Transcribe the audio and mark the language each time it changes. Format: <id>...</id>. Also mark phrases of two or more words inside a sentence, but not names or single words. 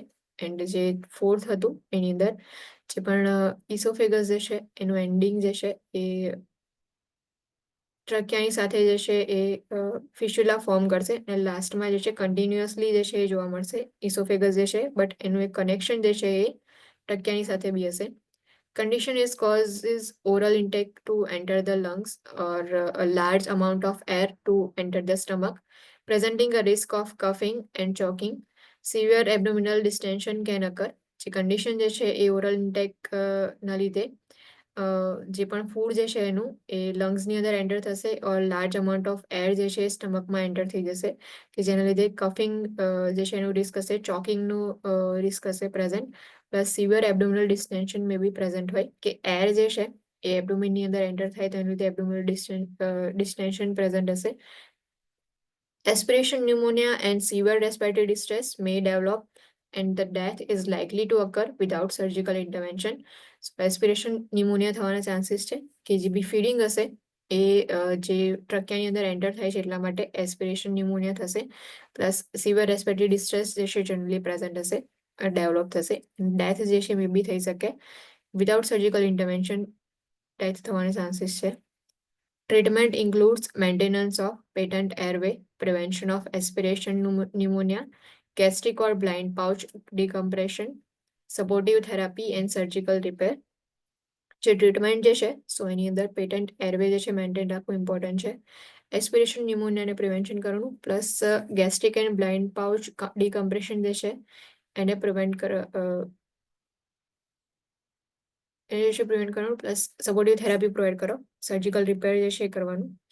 <gu>એન્ડ જે ફોર્થ હતું એની અંદર જે પણ ઇસોફેગસ જે છે એનું એન્ડિંગ જે છે એ ટ્રકિયાની સાથે જે છે એ ફિસ્યુલા ફોર્મ કરશે અને લાસ્ટમાં જે છે કન્ટિન્યુઅસલી જે છે એ જોવા મળશે ઇસોફેગસ જે છે, બટ એનું એક કનેક્શન જે છે એ ટ્રકિયાની સાથે બી હશે.</gu> <en>Condition is causes oral intake to enter the lungs or a large amount of air to enter the stomach, presenting a risk of coughing and choking. Severe abdominal distension can occur.</en> <gu>જે condition જે છે એ</gu> <en>oral intake</en> <gu>ના લીધે જે પણ ફૂડ જે છે એનું એ લંગ્સની અંદર એન્ટર થશે ઓર</gu> <en>large amount of air</en> <gu>જે છે સ્ટમકમાં એન્ટર થઈ જશે, કે જેના લીધે કફિંગ જે છે એનું રિસ્ક હશે, ચોકિંગનું રિસ્ક હશે પ્રેઝન્ટ, પ્લસ</gu> <en>severe abdominal distension may be present</en> <gu>હોય, કે એર જે છે એ એબ્ડોમિનની અંદર એન્ટર થાય તો એના લીધે</gu> <en>abdominal distension present</en> <gu>હશે.</gu> <en>Aspiration pneumonia and severe respiratory distress may develop and the death is likely to occur without surgical intervention. So aspiration pneumonia</en> <gu>થવાના ચાન્સીસ છે કે જે બી ફીડિંગ હશે એ જે ટ્રક્યાની અંદર એન્ટર થાય છે એટલા માટે</gu> <en>aspiration pneumonia</en> <gu>થશે, પ્લસ</gu> <en>severe respiratory distress</en> <gu>જે છે જનરલી પ્રેઝન્ટ હશે, ડેવલપ થશે. ડેથ જે છે</gu> <en>may be</en> <gu>થઈ શકે</gu> <en>without surgical intervention,</en> <gu>ડેથ થવાના ચાન્સીસ છે.</gu> <en>Treatment includes maintenance of patent airway, prevention of aspiration pneumonia, gastric or blind pouch decompression, supportive therapy and surgical repair.</en> <gu>જે ટ્રીટમેન્ટ જે છે સો એની અંદર</gu> <en>patent airway</en> <gu>જે છે મેન્ટેન રાખવું ઇમ્પોર્ટન્ટ છે, એસ્પિરેશન ન્યુમોનિયાને પ્રિવેન્શન કરવાનું, પ્લસ</gu> <en>gastric and blind pouch decompression</en> <gu>જે છે એને પ્રિવેન્ટ કરવાનું, પ્લસ</gu> <en>supportive therapy provide</en> <gu>કરો,</gu> <en>surgical repair</en> <gu>જે છે એ કરવાનું.</gu>